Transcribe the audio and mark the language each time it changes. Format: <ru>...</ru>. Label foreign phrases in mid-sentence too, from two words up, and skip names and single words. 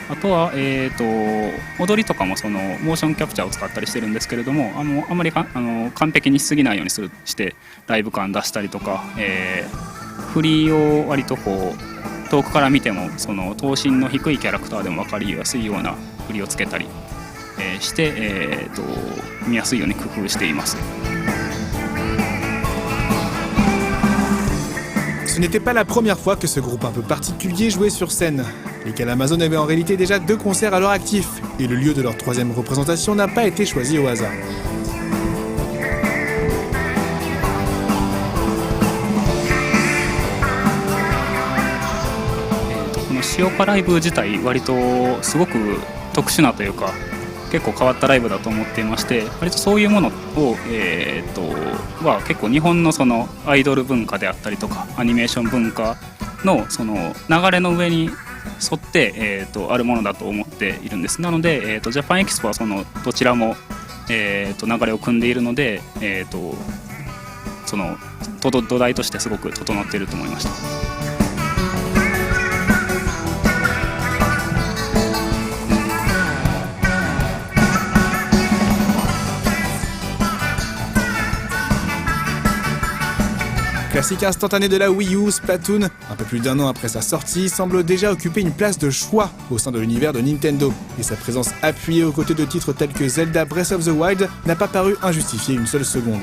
<ja>あとは、踊りとかもそのモーションキャプチャーを使ったりしてるんですけれども、あまり完璧にしすぎないようにしてライブ感出したりとか、振りを割とこう遠くから見てもその頭身の低いキャラクターでも分かりやすいような振りをつけたり、して、見やすいように工夫しています。</ja> <fr>Ce n'était pas la première fois que ce groupe un peu particulier jouait sur scène. Les Calamazones avaient en réalité déjà 2 concerts à leur actif, et le lieu de leur 3e représentation n'a pas été choisi au hasard.</fr> <ja>このシオカライブ自体割とすごく特殊なというか、結構変わったライブだと思っていまして、割とそういうものを、は結構日本のそのアイドル文化であったりとかアニメーション文化のその流れの上に沿って、あるものだと思っているんです。なので、ジャパンエキスポはそのどちらも、流れを組んでいるので、その土台としてすごく整っていると思いました。</ja> <fr>Classique instantané de la Wii U, Splatoon, un peu plus d'1 an après sa sortie, semble déjà occuper une place de choix au sein de l'univers de Nintendo, et sa présence appuyée aux côtés de titres tels que Zelda Breath of the Wild n'a pas paru injustifier une seule seconde.</fr>